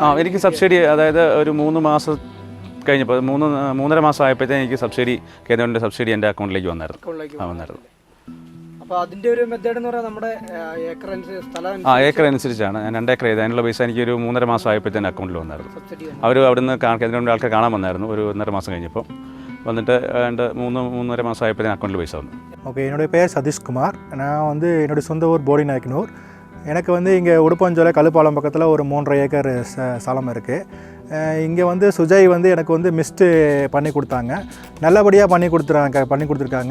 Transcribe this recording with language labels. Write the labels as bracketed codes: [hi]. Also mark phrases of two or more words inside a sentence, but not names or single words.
[ml] എനിക്ക് സബ്സിഡി, അതായത് ഒരു 3 മാസം കഴിഞ്ഞപ്പോൾ 3.5 മാസം ആയപ്പോഴത്തേക്ക് എനിക്ക് സബ്സിഡി, കേന്ദ്രത്തിൻ്റെ സബ്സിഡി എൻ്റെ അക്കൗണ്ടിലേക്ക് വന്നായിരുന്നു. അപ്പോൾ അതിൻ്റെ ഒരു മെത്തേഡ് എന്ന് പറയുന്നത് നമ്മുടെ ഏക്കർ ഏക്കർ അനുസരിച്ചാണ്. ഞാൻ 2 ഏക്കർ ചെയ്ത് അതിനുള്ള പൈസ എനിക്ക് ഒരു 3.5 മാസം ആയപ്പോഴത്തേന് അക്കൗണ്ടിൽ വന്നായിരുന്നു. അവർ അവിടുന്ന് കേന്ദ്രത്തിൻ്റെ ആൾക്കാർ കാണാൻ വന്നായിരുന്നു ഒരു 1.5 മാസം കഴിഞ്ഞപ്പോൾ. [ta] வந்துட்டு 3.5 மாதம் ஆகிப்போ அக்கௌண்ட்டில் பைசா வந்து. ஓகே, என்னுடைய பேர் சதீஷ்குமார். நான் வந்து என்னுடைய சொந்த ஊர் போடிநாயக்கனூர். எனக்கு வந்து இங்கே உடுப்பஞ்சோலை கழுப்பாலம் பக்கத்தில் ஒரு 3.5 ஏக்கர் ஸ்தலம் இருக்குது. இங்கே வந்து சுஜய் வந்து எனக்கு வந்து மிஸ்ட்டு பண்ணி கொடுத்தாங்க, நல்லபடியாக பண்ணி கொடுத்துருக்காங்க.